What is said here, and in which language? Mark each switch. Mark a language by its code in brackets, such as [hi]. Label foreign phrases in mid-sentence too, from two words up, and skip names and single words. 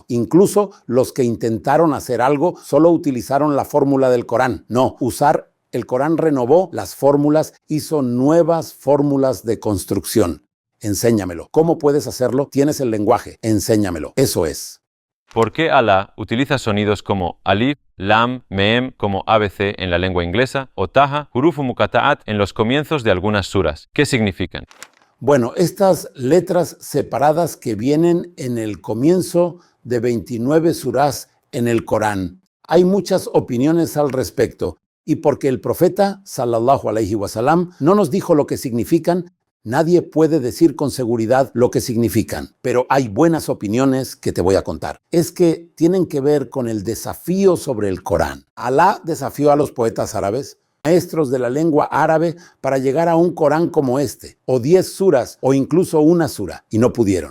[es] Incluso los que intentaron hacer algo solo utilizaron la fórmula del Corán. No, el Corán renovó las fórmulas, hizo nuevas fórmulas de construcción. Enséñamelo. ¿Cómo puedes hacerlo? Tienes el lenguaje. Enséñamelo. Eso es. ¿Por qué Alá utiliza sonidos como alif, lam, meem como ABC en la lengua inglesa o taha, [ar] حروف مقطعات [es] en los comienzos de algunas suras? ¿Qué significan? Bueno, estas letras separadas que vienen en el comienzo de 29 surás en el Corán. Hay muchas opiniones al respecto. Y porque el profeta, [ar] صلى الله عليه وسلم, [es] no nos dijo lo que significan, nadie puede decir con seguridad lo que significan. Pero hay buenas opiniones que te voy a contar. Es que tienen que ver con el desafío sobre el Corán. Alá desafió a los poetas árabes, maestros de la lengua árabe, para llegar a un Corán como este, o 10 suras, o incluso una sura, y no pudieron.